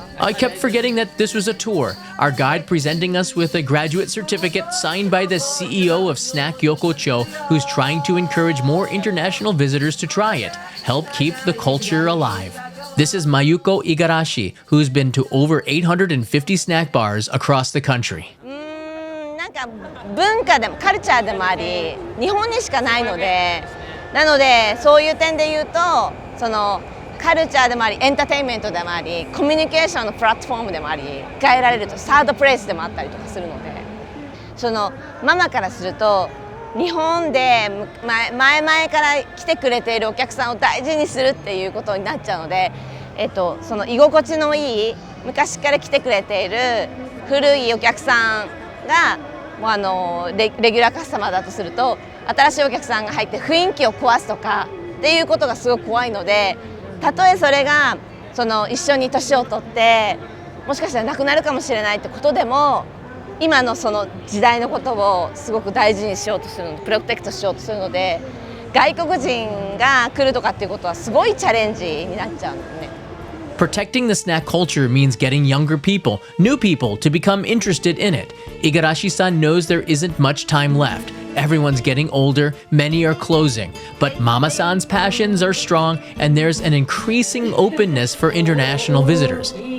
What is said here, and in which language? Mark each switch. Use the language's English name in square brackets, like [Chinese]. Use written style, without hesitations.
[English] I kept forgetting that this was a tour. Our guide presenting us with a graduate certificate signed by the CEO of Snack Yokocho, who's trying to encourage more international visitors to try it, help keep the culture alive. This is Mayuko Igarashi, who's been to over 850 snack bars across the country. [Japanese] なんか文化でもカルチャーでもあり、日本にしかないので、なのでそういう点で言うと、そのカルチャーでもあり、エンターテインメントでもあり、コミュニケーションのプラットフォームでもあり、変えられるとサードプレイスでもあったりとかするので、そのママからすると。日本で前々から来てくれているお客さんを大事にするっていうことになっちゃうので、その居心地のいい昔から来てくれている古いお客さんがもうレギュラーカスタマーだとすると、新しいお客さんが入って雰囲気を壊すとかっていうことがすごく怖いので、たとえそれが一緒に年を取ってもしかしたらなくなるかもしれないってことでも、今のその時代のことをすごく大事にしようとするので、プロテクトしようとするので、外国人が来るとかっていうことはすごいチャレンジになっちゃうんですね。 [English] Protecting the snack culture means getting younger people, new people, to become interested in it. Igarashi-san knows there isn't much time left. Everyone's getting older, many are closing. But Mama-san's passions are strong, and there's an increasing openness for international visitors.